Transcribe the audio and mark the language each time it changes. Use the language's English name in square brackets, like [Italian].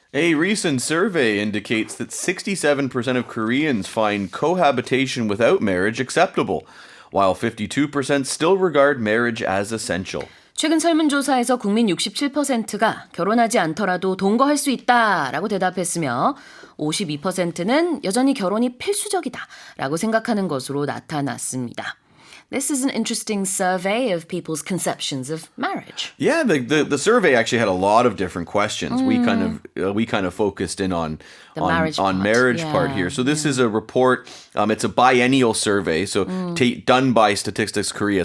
[English] A recent survey indicates that 67% of Koreans find cohabitation without marriage acceptable, while 52% still regard marriage as essential. [Korean] 최근 설문조사에서 국민 67%가 결혼하지 않더라도 동거할 수 있다라고 대답했으며 52%는 여전히 결혼이 필수적이다라고 생각하는 것으로 나타났습니다. [English] This is an interesting survey of people's conceptions of marriage. Yeah, the survey actually had a lot of different questions. We kind of focused in on The marriage part. marriage Yeah, part here. So this is a report. It's a biennial survey, so done by Statistics Korea.